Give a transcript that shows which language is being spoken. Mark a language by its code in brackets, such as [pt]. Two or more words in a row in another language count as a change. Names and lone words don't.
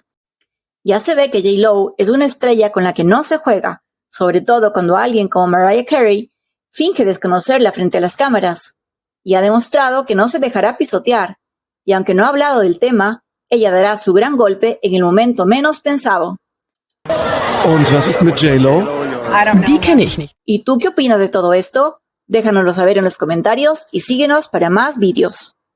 [es] Ya se ve que J-Lo es una estrella con la que no se juega, sobre todo cuando alguien como Mariah Carey finge desconocerla frente a las cámaras, y ha demostrado que no se dejará pisotear, y aunque no ha hablado del tema, ella dará su gran golpe en el momento menos pensado. [de] Und was ist mit J-Lo? Die kenne ich nicht. [es] ¿Y tú qué opinas de todo esto? Déjanoslo saber en los comentarios y síguenos para más vídeos.